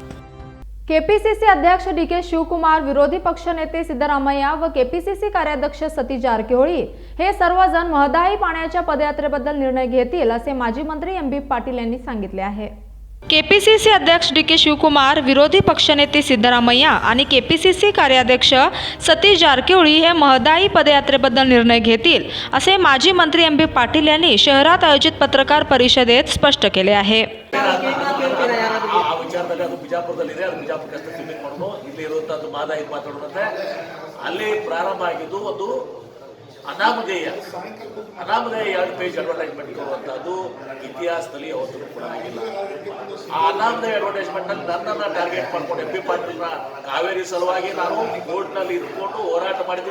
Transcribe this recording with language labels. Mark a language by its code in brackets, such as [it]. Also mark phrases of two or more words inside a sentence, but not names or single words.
[mr] KPCC अध्यक्ष DK शिवकुमार, विरोधी पक्षनेते सिद्धरामय्या व KPCC कार्याध्यक्ष सतीश जारकिहोळी हे सर्वजण महदाई पाण्याच्या पदयात्रेबद्दल निर्णय घेतील असे माजी मंत्री MB पाटील यांनी सांगितले आहे. KPCC अध्यक्ष DK शिवकुमार, विरोधी पक्षनेते सिद्धरामय्या आणि KPCC कार्याध्यक्ष सतीश जारकिहोळी हे महदाई पदयात्रेबद्दल निर्णय घेतील असे माजी मंत्री MB पाटील यांनी शहरात आयोजित पत्रकार परिषदेत स्पष्ट केले आहे. [kn] ಬಿಜಾಪುರದಲ್ಲಿದೆ, ಅದು ಬಿಜಾಪುರಕ್ಕೆ ಸೀಮಿತ ಮಾಡೋದು. ಇಲ್ಲಿ ಇರುವಂಥದ್ದು ಮಾದಾಯಿ ಮಾತಾಡೋದಂತೆ ಅಲ್ಲಿ ಪ್ರಾರಂಭ ಆಗಿದ್ದು ಒಂದು ಅನಾಮಧೇಯ 2 [en] page advertisement [kn] ಕೊಡುವಂಥದ್ದು ಇತಿಹಾಸದಲ್ಲಿ ಯಾವತ್ತೂ ಕೂಡ ಆಗಿಲ್ಲ. ಆ ಅನಾಮಧೇಯ ಅಡ್ವರ್ಟೈಸ್ಮೆಂಟ್ ನಲ್ಲಿ ನನ್ನನ್ನು ಟಾರ್ಗೆಟ್ ಮಾಡ್ಕೊಂಡು MB ಪಾಟೀಲ್ನ ಕಾವೇರಿ ಸಲುವಾಗಿ ನಾನು ಕೋರ್ಟ್ನಲ್ಲಿ ಇದ್ಕೊಂಡು ಹೋರಾಟ ಮಾಡಿದ್ವಿ.